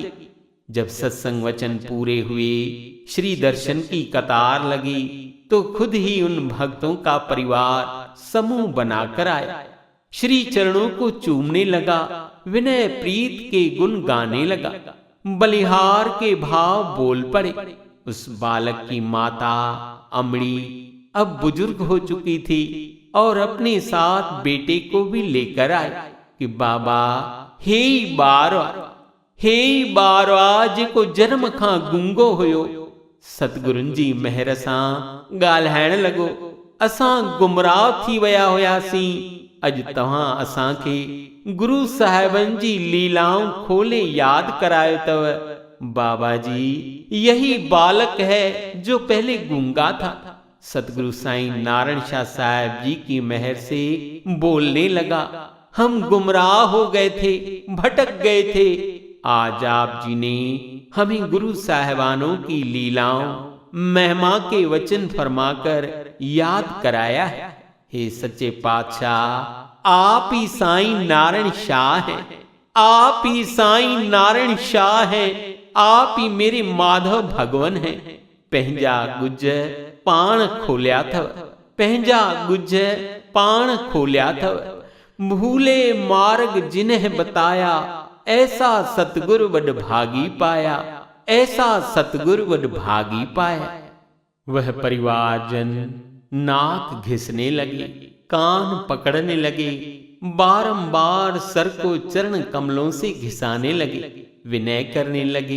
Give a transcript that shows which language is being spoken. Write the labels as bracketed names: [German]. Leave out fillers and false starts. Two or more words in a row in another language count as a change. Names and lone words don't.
[Hindi] जब सत्संग वचन पूरे हुए, श्री दर्शन की कतार लगी तो खुद ही उन भक्तों का परिवार समूह बनाकर आया, श्री चरणों को चूमने लगा, विनय प्रीत के गुण गाने लगा, बलिहार के भाव बोल पड़े। उस बालक की माता अमड़ी अब बुजुर्ग हो चुकी थी और अपने साथ बेटे को भी लेकर आई कि [Sindhi] बाबा हे बारवा जेको जन्म खां गुंगो हुयो। सतगुरुनि जी महर सां ॻाल्हाइण लॻो। असां गुमराह थी विया हुयासीं। अॼु तव्हां असांखे गुरु साहिबनि जी लीलाऊं खोले याद करायो अथव। [Hindi] बाबा जी, यही बालक है जो पहले गूंगा था। सतगुरु साईं नारायण शाह साहब जी की मेहर से बोलने लगा। हम गुमराह हो गए थे, भटक गए थे। आज आप जी ने हमें गुरु साहिबानों की लीलाओं, महिमा के वचन फरमाकर याद कराया है। हे सच्चे पातशाह, आप ही साईं नारायण शाह हैं। आप ही साईं नारायण शाह हैं। आप ही मेरे माधव भगवन हैं। [Sindhi] पंहिंजा गुज पाण खोलिया थव, पंहिंजा गुज पाण खोलिया थव। [Hindi] भूले मार्ग जिन्हें बताया, ऐसा सतगुर वड भागी पाया, ऐसा सतगुर वड भागी पाया। वह परिवारजन नाक घिसने लगे, कान पकड़ने लगे, बारंबार सर को चरण कमलों से घिसाने लगे, विनय करने लगे।